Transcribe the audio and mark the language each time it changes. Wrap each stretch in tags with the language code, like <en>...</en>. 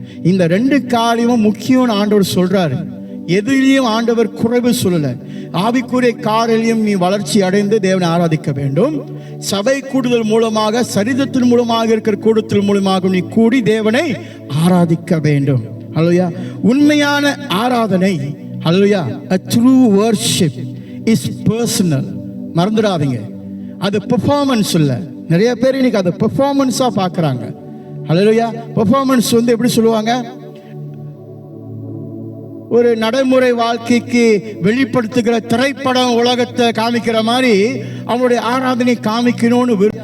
<ta>இந்த ரெண்டு காரியமும் முக்கியம் ஆண்டவர் சொல்றாரு. எதிலையும் ஆண்டவர் குறைவு சொல்லல. ஆவிக்குரிய காரியம் நீ வளர்ச்சி அடைந்து தேவனை ஆராதிக்க வேண்டும். சபை கூடுதல் மூலமாக, சரீரத்தின் மூலமாக இருக்கிற கூடுதல் மூலமாக நீ கூடி தேவனை ஆராதிக்க வேண்டும். ஹல்லேலூயா. உண்மையான ஆராதனை, ஹல்லேலூயா,</ta> <en>a true worship is personal.</en> <ta>மறந்துடாதீங்க, அது பெர்ஃபார்மன்ஸ் இல்ல. நிறைய பேர் இன்னைக்கு அதை பெர்ஃபார்மன்ஸா பார்க்கறாங்க. ஹல்லேலூயா. பெர்ஃபார்மன்ஸ் எப்படி சொல்லுவாங்க, ஒரு நடைமுறை வாழ்க்கைக்கு வெளிப்படுத்துகிற திரைப்படம் உலகத்தை காமிக்கிற மாதிரி அவனுடைய ஆராதனை காமிக்கணும்னு.</ta>